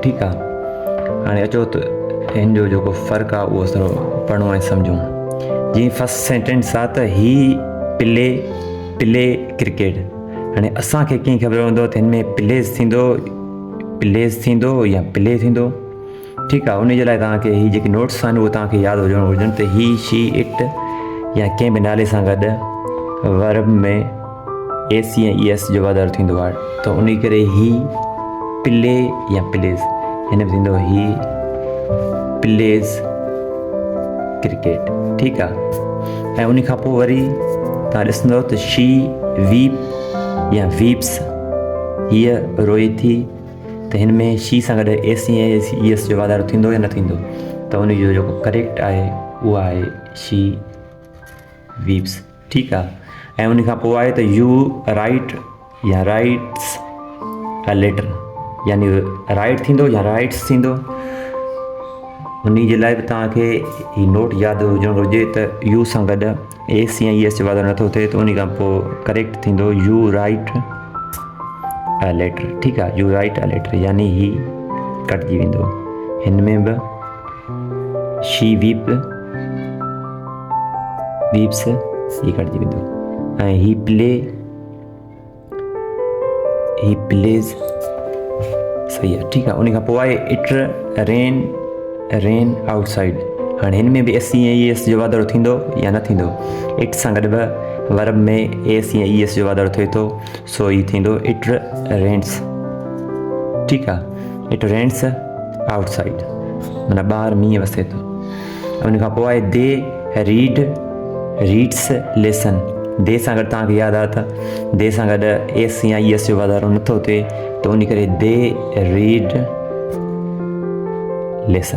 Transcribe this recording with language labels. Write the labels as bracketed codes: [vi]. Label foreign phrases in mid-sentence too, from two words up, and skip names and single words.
[sd] ठीकु आहे, हाणे अचो त हिन जो जेको फ़र्क़ु आहे उहो थोरो पढ़ूं ऐं सम्झूं। जीअं [en] first sentence [sd] आहे त [en] he play cricket. [sd] हाणे असांखे कीअं ख़बर हूंदो त हिन में प्लेज़ थींदो या प्ले थींदो। ठीकु आहे, उन जे लाइ तव्हांखे हीअ जेके नोट्स आहिनि उहे तव्हांखे यादि हुजणु घुरिजनि त [en] he she it [sd] या कंहिं बि नाले सां गॾु वर्ब में एस ऐं ई एस जो वाधारो थींदो आहे, त उन करे [en] he play [sd] या प्लेज़, हिन में थींदो [en] he plays cricket. [sd] ठीकु आहे, ऐं उन खां पोइ वरी तव्हां ॾिसंदव त [en] she weep [sd] या वीप्स, हीअ रोए थी, त हिन में शी सां गॾु एस ऐं ई एस जो वाधारो थींदो या न थींदो, त उन जो जेको करेक्ट आहे उहो आहे [en] she weeps. [sd] ठीकु आहे, ऐं उन खां पोइ आहे त [en] you write [sd] या [en] writes a letter, [sd] यानी राइट थींदो या राइट्स थींदो। उन जे लाइ बि तव्हांखे ही नोट यादि हुजणु घुरिजे त यू सां गॾु एस ऐं ई एस जो वाधारो नथो थिए, त उन खां पोइ करेक्ट थींदो [en] you write a letter. [sd] ठीकु आहे, [en] you write a letter [sd] यानी ही कटिजी वेंदो। हिन में बि [en] she weeps [sd] ही कटिजी वेंदो, ऐं [en] he plays [sd] सही आहे। ठीकु आहे, उन खां पोइ आहे [en] it rain outside. [sd] हाणे हिन में बि एस ऐं ई एस जो वाधारो थींदो या न थींदो। इट सां गॾु बि वर्ब में एस ऐं ई एस जो वाधारो थिए थो, सो ही थींदो [en] it rains. [sd] ठीकु आहे, [en] it rains outside [sd] माना ॿाहिरि मींहुं वसे थो। उन खां पोइ आहे [en] they reads lesson. [sd] दे सां गॾु तव्हांखे यादि आहे त दे सां गॾु एस या ई एस जो वाधारो नथो थिए, त उन करे [en] they read lesson.